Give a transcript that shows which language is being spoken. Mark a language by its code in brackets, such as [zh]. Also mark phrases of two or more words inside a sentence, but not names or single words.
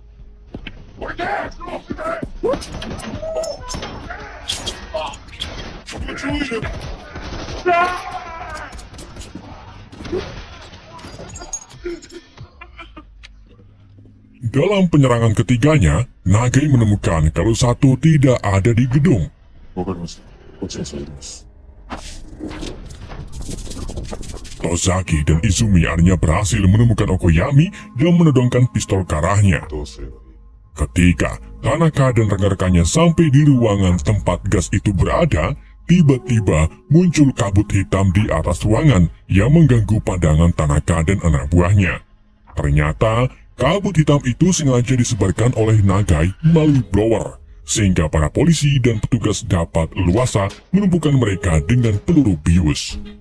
[id] Dalam penyerangan ketiganya, Nagai menemukan kalau Sato tidak ada di gedung. [ja] わかりました。こっちに下げます。 [id] Tozaki dan Izumi akhirnya berhasil menemukan Okoyami dan menodongkan pistol ke arahnya. [ja] どうすればいい？ [id] Ketika Tanaka dan rekan-rekannya sampai di ruangan tempat gas itu berada, tiba-tiba muncul kabut hitam di atas ruangan yang mengganggu pandangan Tanaka dan anak buahnya. Ternyata, kabut hitam itu sengaja disebarkan oleh Nagai melalui blower, sehingga para polisi dan petugas dapat leluasa menumpukan mereka dengan peluru bius.